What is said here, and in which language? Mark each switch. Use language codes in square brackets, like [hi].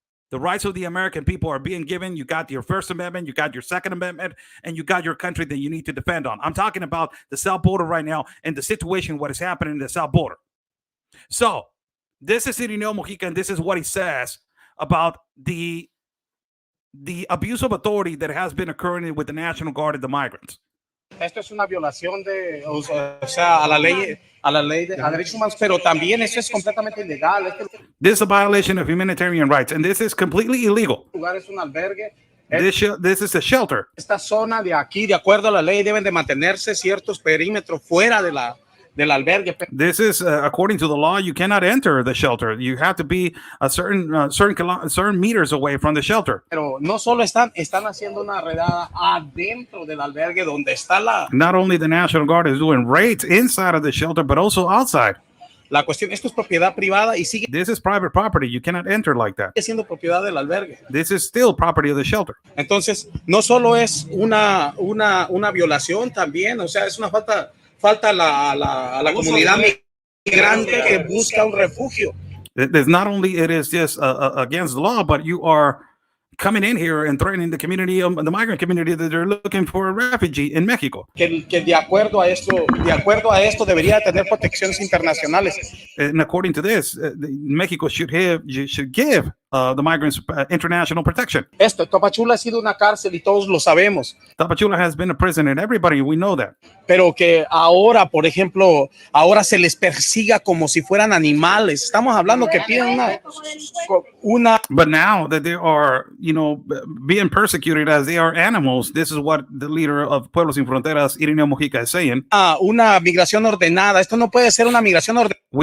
[en] The rights of the American people are being given. You got your First Amendment, you got your Second Amendment, and you got your country that you need to defend on. I'm talking about the south border right now and the situation, what is happening in the south border. So this is Irineo Mojica, and this is what he says about the abuse of authority that has been occurring with the National Guard and the migrants. [es] Esto es una violación de, o sea, a la ley de a derechos humanos, pero también esto es completamente ilegal. [en] This is a violation of humanitarian rights, and this is completely illegal. [es] Este lugar es un albergue. [en] This is a shelter. [es] Esta zona de aquí, de acuerdo a la ley, deben de mantenerse ciertos perímetros fuera de del albergue. [en] This is according to the law. You cannot enter the shelter. You have to be a certain meters away from the shelter. [es] Pero no solo están haciendo una redada adentro del albergue donde está la. [en] Not only the National Guard is doing raids inside of the shelter, but also outside. [es] La cuestión, esto es propiedad privada y sigue. [en] This is private property. You cannot enter like that. [es] Sigue siendo propiedad del albergue. [en] This is still property of the shelter. [es] Entonces, no solo es una violación también, o sea, es una falta a la comunidad migrante que busca un refugio. [en] There's not only it is just against the law, but you are coming in here and threatening the community, the migrant community, that they're looking for a refugee in Mexico. [es] Que de acuerdo a esto debería tener protecciones internacionales. [en] And according to this, Mexico should give the migrants international protection. [es] Tapachula ha sido una cárcel y todos lo sabemos. [en] Tapachula has been a prison, and everybody, we know that. [es] Pero que ahora, por ejemplo, se les persiga como si fueran animales. Estamos hablando que piden una. [en] But now that they are, being persecuted as they are animals, this is what the leader of Pueblos Sin Fronteras, Irineo Mojica, is saying. [es] Una migración ordenada. Esto no puede ser una migración ordenada.